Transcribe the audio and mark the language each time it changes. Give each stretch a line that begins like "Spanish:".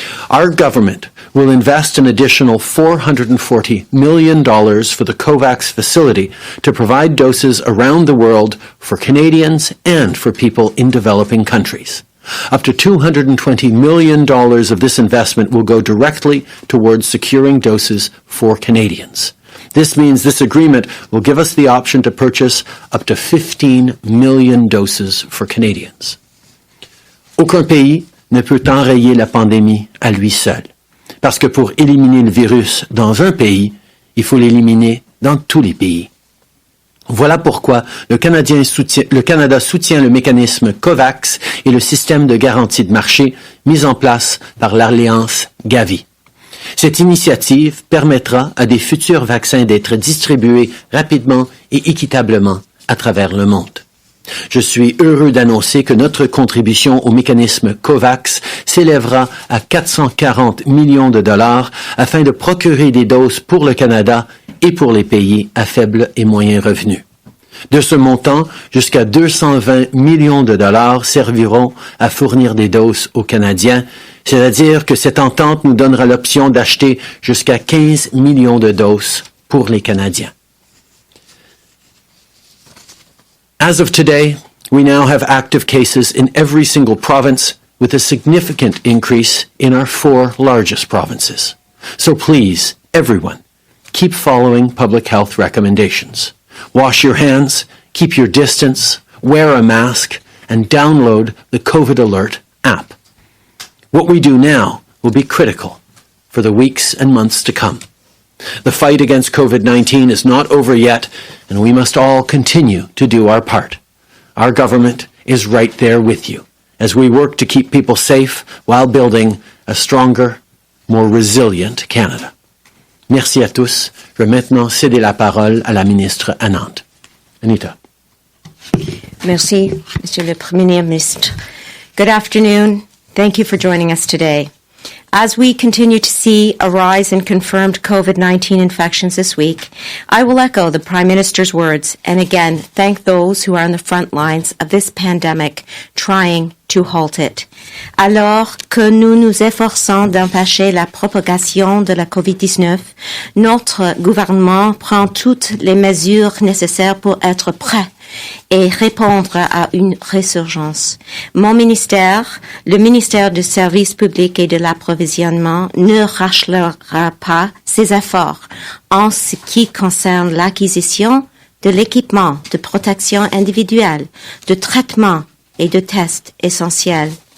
English: Our government will invest an additional $440 million for the COVAX facility to provide doses around the world for Canadians and for people in developing countries. Up to $220 million of this investment will go directly towards securing doses for Canadians. This means this agreement will give us the option to purchase up to 15 million doses for Canadians.
French: Aucun pays ne peut enrayer la pandémie à lui seul, parce que pour éliminer le virus dans un pays, il faut l'éliminer dans tous les pays. Voilà pourquoi le Canada soutient le mécanisme COVAX et le système de garantie de marché mis en place par l'Alliance Gavi. Cette initiative permettra à des futurs vaccins d'être distribués rapidement et équitablement à travers le monde. Je suis heureux d'annoncer que notre contribution au mécanisme COVAX s'élèvera à 440 millions de dollars afin de procurer des doses pour le Canada et pour les pays à faible et moyen revenu. De ce montant, jusqu'à 220 millions de dollars serviront à fournir des doses aux Canadiens, c'est-à-dire que cette entente nous donnera l'option d'acheter jusqu'à 15 millions de doses pour les Canadiens.
English: As of today, we now have active cases in every single province, with a significant increase in our 4 largest provinces. So please, everyone, keep following public health recommendations. Wash your hands, keep your distance, wear a mask, and download the COVID Alert app. What we do now will be critical for the weeks and months to come. The fight against COVID-19 is not over yet, and we must all continue to do our part. Our government is right there with you as we work to keep people safe while building a stronger, more resilient Canada.
French: Merci à tous. Je vais maintenant céder la parole à la ministre Anand. Anita. Merci, Monsieur le Premier Ministre.
English: Good afternoon. Thank you for joining us today. As we continue to see a rise in confirmed COVID-19 infections this week, I will echo the Prime Minister's words and again thank those who are on the front lines of this pandemic trying to halt it.
French: Alors que nous nous efforçons d'empêcher la propagation de la COVID-19, notre gouvernement prend toutes les mesures nécessaires pour être prêt et répondre à une résurgence. Mon ministère, le ministère du Service public et de l'approvisionnement, ne rachètera pas ses efforts en ce qui concerne l'acquisition de l'équipement de protection individuelle, de traitement et de tests essentiels.